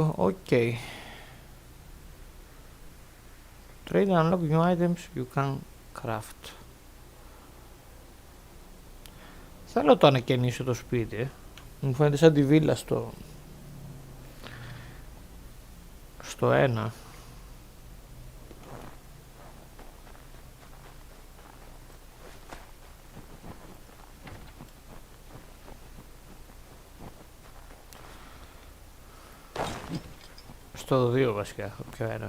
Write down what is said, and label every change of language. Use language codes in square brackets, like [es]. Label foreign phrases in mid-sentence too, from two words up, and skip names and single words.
[en] Okay. Trade and unlock new items you can craft. [el] Θέλω το ανακαινήσω το σπίτι. Μου φαίνεται σαν τη βίλα στο 1. Στο 2 βασικά, ποιο ένα.